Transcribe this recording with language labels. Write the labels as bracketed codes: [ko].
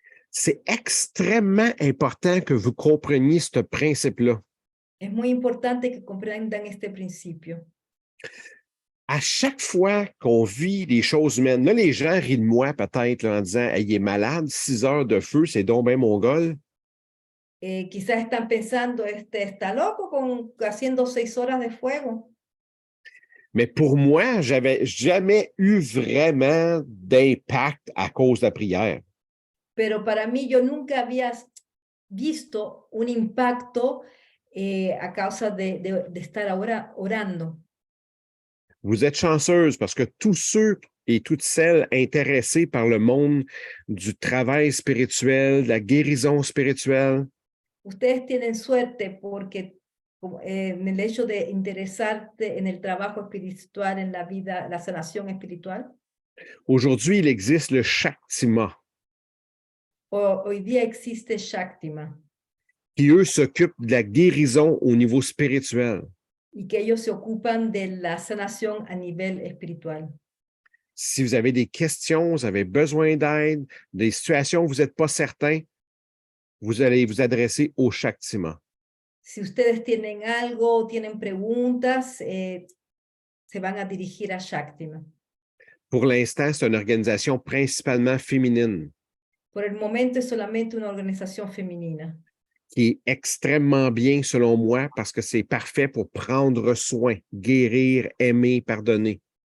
[fr] C'est extrêmement important que vous compreniez ce principe-là. [es] Es muy importante que comprendan este principio. [fr] À chaque fois qu'on vit des choses humaines, là, les gens rient de moi peut-être là, en disant hey, « il est malade, 6 heures de feu, c'est donc bien mongol. » [es] Quizás están pensando, está loco haciendo 6 horas de fuego. [fr] Mais pour moi, j'avais jamais eu vraiment d'impact à cause de la prière. [es] Pero para mí yo nunca había visto un impacto a causa de estar ahora orando. [fr] Vous êtes chanceuse parce que tous ceux et toutes celles intéressés par le monde du travail spirituel, de la guérison spirituelle, [es] Ustedes tienen suerte porque en el hecho de interesarte en el trabajo espiritual, en la vida, la sanación espiritual, [fr] aujourd'hui, il existe le Shaktima, [es] hoy día existe Shaktima [fr] qui, eux, s'occupent de la guérison au niveau spirituel. [es] y que ellos se ocupan de la sanación a nivel espiritual. [fr] Si vous avez des questions, vous avez besoin d'aide, des situations où vous n'êtes pas certain, vous allez vous adresser au Shaktima. [es] Si ustedes tienen algo, tienen preguntas, se van a dirigir a Shaktima. [fr] Pour l'instant, c'est une organisation principalement féminine [es] Por el momento es solamente una organización femenina. [fr] qui est extrêmement bien selon moi parce que c'est parfait pour prendre soin, guérir, aimer, pardonner.